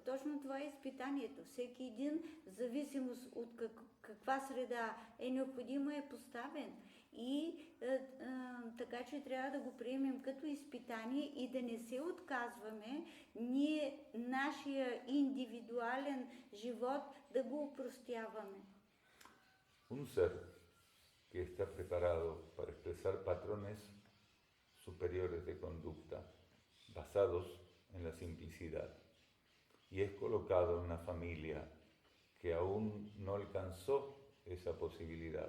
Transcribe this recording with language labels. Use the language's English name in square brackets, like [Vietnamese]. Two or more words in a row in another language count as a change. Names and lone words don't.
[Bulgarian] Точно това е изпитанието. Всеки един, в зависимост от каква среда е необходимо, е поставен. И така че трябва да го приемем като изпитание и да не се отказваме, ние нашия индивидуален живот да го упростяваме. [Spanish] Un ser que está preparado para expresar patrones superiores de conducta basados en la simplicidad y es colocado en una familia que aún no alcanzó esa posibilidad.